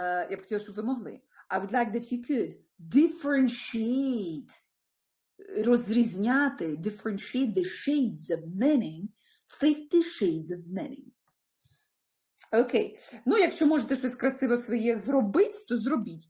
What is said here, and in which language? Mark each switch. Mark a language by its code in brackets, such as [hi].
[uk] Я б хотіла, щоб ви могли. [en] I would like that you could differentiate, [uk] розрізняти, [en] differentiate the shades of meaning, 50 shades of meaning. [uk] Окей. Ну, якщо можете щось красиве своє зробити, то зробіть.